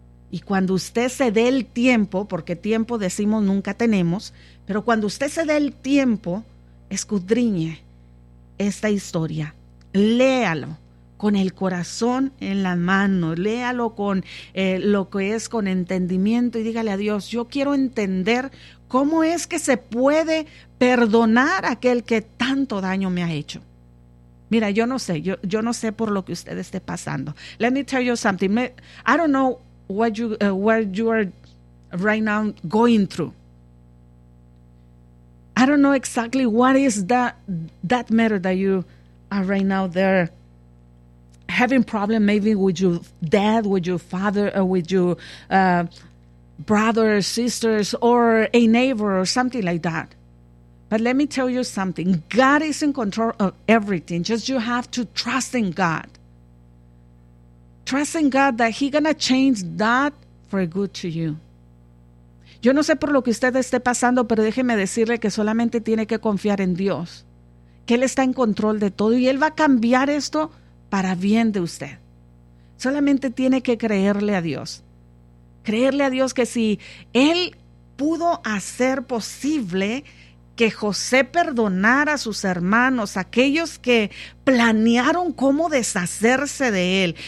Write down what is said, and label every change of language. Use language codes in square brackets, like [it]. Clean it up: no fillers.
[es] Y cuando usted se dé el tiempo, porque tiempo decimos nunca tenemos, pero cuando usted se dé el tiempo, escudriñe esta historia, léalo con el corazón en la mano, léalo con lo que es con entendimiento y dígale a Dios, yo quiero entender cómo es que se puede perdonar a aquel que tanto daño me ha hecho. Mira, yo no sé, yo no sé por lo que usted esté pasando. [en] Let me tell you something, I don't know what you are right now going through. I don't know exactly what is that matter that you are right now there having problem maybe with your dad, with your father, or with your brothers, sisters, or a neighbor, or something like that. But let me tell you something. God is in control of everything. Just you have to trust in God. Trust in God that He's going to change that for good to you. [es] Yo no sé por lo que usted esté pasando, pero déjeme decirle que solamente tiene que confiar en Dios, que Él está en control de todo y Él va a cambiar esto para bien de usted. Solamente tiene que creerle a Dios. Creerle a Dios que si Él pudo hacer posible que José perdonara a sus hermanos, aquellos que planearon cómo deshacerse de él.